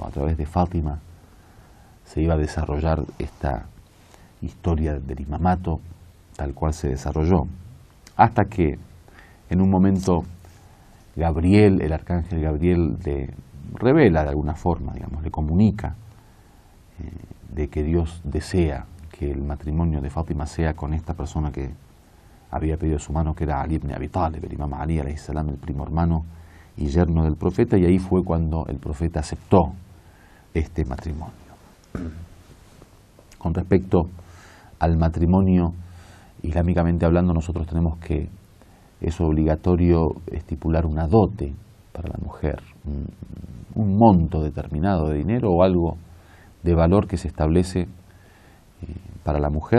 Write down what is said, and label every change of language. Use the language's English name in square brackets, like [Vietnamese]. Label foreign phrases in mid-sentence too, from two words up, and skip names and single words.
[Spanish] A través de Fátima se iba a desarrollar esta historia del imamato tal cual se desarrolló, hasta que en un momento Gabriel, el arcángel Gabriel, le revela de alguna forma, digamos, le comunica de que Dios desea que el matrimonio de Fátima sea con esta persona que había pedido su mano, que era Ali ibn Abi Talib, el imam Ali [Arabic] عليه السلام, [Spanish] el primo hermano y yerno del profeta, y ahí fue cuando el profeta aceptó este matrimonio. Con respecto al matrimonio, islámicamente hablando, nosotros tenemos que es obligatorio estipular una dote para la mujer, un monto determinado de dinero o algo de valor que se establece para la mujer.